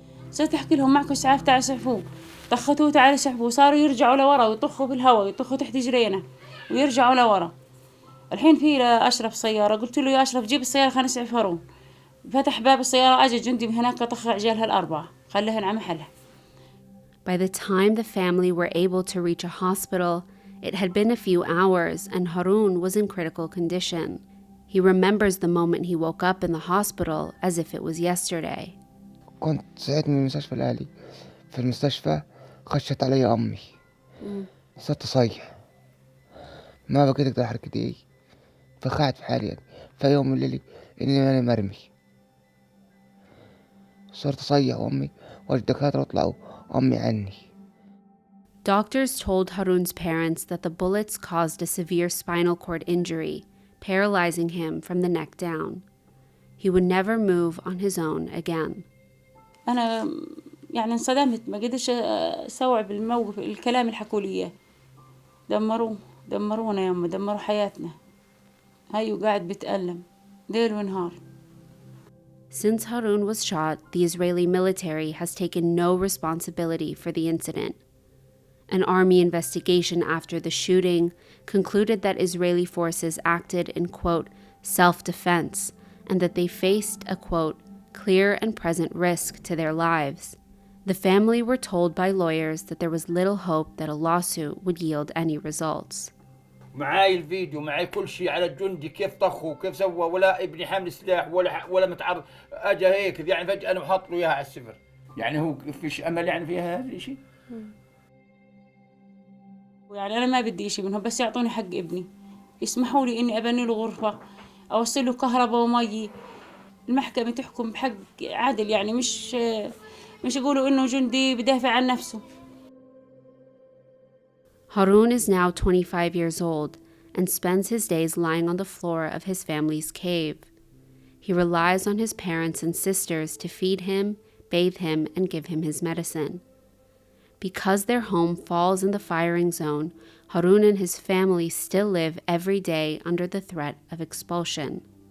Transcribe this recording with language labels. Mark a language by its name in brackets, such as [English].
[Arabic] صرت أحكي لهم معكم إسعاف تعالوا اسعفوه، طخطوه تعالوا اسعفوه، صاروا يرجعوا لورا ويطخوا بالهواء ويطخوا تحت جرينا ويرجعوا لورا. الحين في لأشرف سيارة، قلت له يا أشرف جيب السيارة خلينا نسعف هارون. فتح باب السيارة أجا جندي من هناك طخ عجالها ال4 خليهن على محلها. [English] By the time the family were able to reach a hospital, it had been a few hours and Harun was in critical condition. He remembers the moment he woke up in the hospital as if it was yesterday. [Arabic] كنت صحيت من المستشفى الأهلي. في المستشفى خشت علي أمي. صرت أصيح. ما بقيت أقدر أحرك إيدي. فقعت في حالي يعني. في يوم الليل إني أنا مرمي. صرت أصيح وأمي والدكاترة طلعوا أمي عني. [English] Doctors told Harun's parents that the bullets caused a severe spinal cord injury, paralyzing him from the neck down. He would never move on his own again. [Arabic] أنا يعني انصدمت، ما قدرش أستوعب الموقف، الكلام اللي حكوا لي إياه. دمرونا يا أمي، دمروا حياتنا. هاي وقاعد بتألم ليل ونهار. [English] Since Harun was shot, the Israeli military has taken no responsibility for the incident. An army investigation after the shooting concluded that Israeli forces acted in, quote, self-defense, and that they faced a, quote, clear and present risk to their lives. The family were told by lawyers that there was little hope that a lawsuit would yield any results. [Arabic] معاي الفيديو، معاي كل شيء على الجندي كيف طخوا وكيف سوى، ولا ابني حامل سلاح ولا متعرض. اجا هيك يعني فجأة انا حاط له اياها على السفر. يعني هو فيش امل يعني فيها هذا الشيء؟ يعني أنا ما بدي إشي منهم، بس يعطوني حق ابني، يسمحوا لي إني أبني له غرفة، أوصل له كهرباء ومي. المحكمة تحكم بحق عادل، يعني مش يقولوا إنه جندي بدافع عن نفسه. [English] Harun is now 25 years old and spends his days lying on the floor of his family's cave. He relies on his parents and sisters to feed him, bathe him, and give him his medicine. Because their home falls in the firing zone, Harun and his family still live every day under the threat of expulsion.